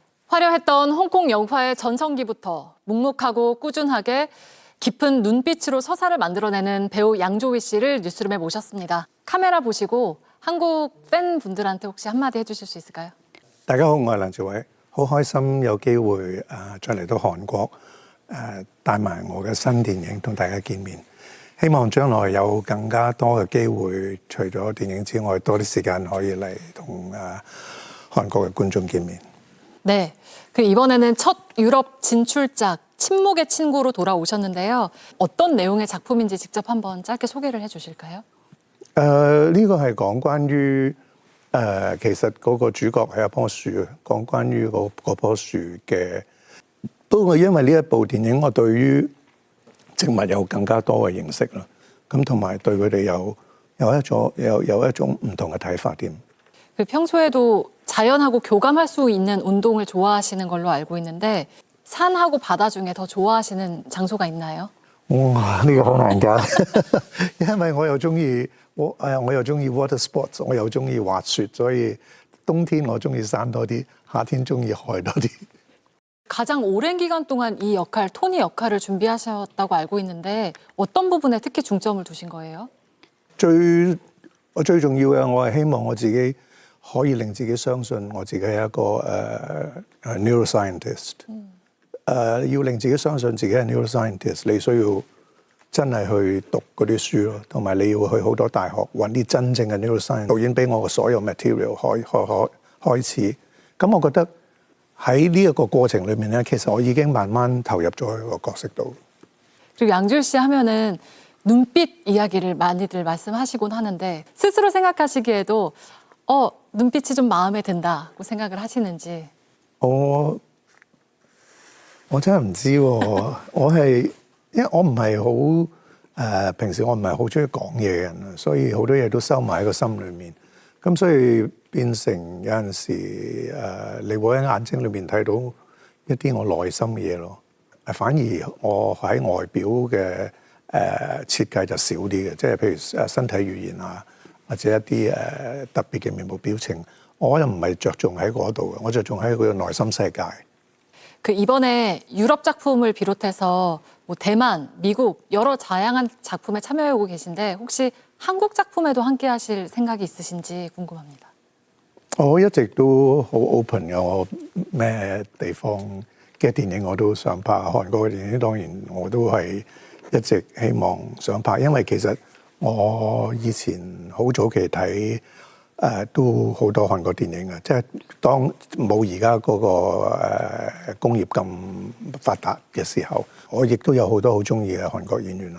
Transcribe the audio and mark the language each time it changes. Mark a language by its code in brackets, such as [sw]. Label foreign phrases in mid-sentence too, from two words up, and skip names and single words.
[ko] 화려했던 홍콩 영화의 전성기부터 묵묵하고 꾸준하게 깊은 눈빛으로 서사를 만들어내는 배우 양조위 씨를 뉴스룸에 모셨습니다. 카메라 보시고 한국 팬분들한테 혹시 한마디 해주실 수 있을까요? [yue] 大家好，我係梁朝偉，好開心有機會再嚟到韓國帶埋我嘅新電影同大家見面。希望將來有更加多嘅機會，除咗電影之外，多啲時間可以嚟同韓國嘅觀眾見面。 [ko] 네, 이번에는 첫 유럽 진출작 침묵의 친구로 돌아오셨는데요. 어떤 내용의 작품인지 직접 한번 짧게 소개를 해주실까요? [yue] 呢個係講關於其實嗰個主角係一棵樹，講關於嗰棵樹嘅。不過因為呢一部電影，我對於植物有更加多嘅認識啦。咁同埋對佢哋有一種唔同嘅睇法添。 [ko] 평소에도 자연하고 교감할 수 있는 운동을 좋아하시는 걸로 알고 있는데 산하고 바다 중에 더 좋아하시는 장소가 있나요? [yue] 哇！呢個好難㗎，因為我又中意 [en] water sports， [yue] 我又中意滑雪，所以冬天我中意山多啲，夏天中意海多啲。 [ko] 가장 오랜 기간 동안 이 역할, 토니 역할을 준비하셨다고 알고 있는데 어떤 부분에 특히 중점을 두신 거예요? [yue] 最重要嘅，我係希望我自己可以令自己相信我自己係一個neuroscientist。要令自己相信自己係 neuroscientist， 你需要真係去讀嗰啲書咯，同埋你要去好多大學揾啲真正嘅 neuroscientist。導演俾我嘅所有 material 開始，咁我覺得喺呢一個過程裏面咧，其實我已經慢慢投入咗喺個角色度。 [ko] 그리고 양조위 씨 하면은 눈빛 이야기를 많이들 말씀하시곤 하는데 스스로 생각하시기에도 눈빛이 좀 마음에 든다고 생각을 하시는지. [yue] 我真係唔知喎，因為我唔係好平時我唔係好中意講嘢嘅人啊，所以好多嘢都收埋喺個心裏面，咁所以變成有陣時你會喺眼睛裏面睇到一啲我內心嘅嘢咯。反而我喺外表嘅設計就少啲嘅，即係譬如身體語言啊，或者一啲特別嘅面部表情，我又唔係着重喺嗰度嘅，我着重喺佢嘅內心世界。 [ko] 이번에 유럽 작품을 비롯해서 뭐 대만, 미국 여러 다양한 작품에 참여하고 계신데 혹시 한국 작품에도 함께하실 생각이 있으신지 궁금합니다. [yue] 我一直都好 open 嘅，我咩地方嘅電影我都想拍，韓國嘅電影當然我都係一直希望想拍，因為其實我以前好早期睇。都好多韓國電影嘅，即係當冇而家嗰個工業咁發達嘅時候，我亦都有好多好中意嘅韓國演員啦。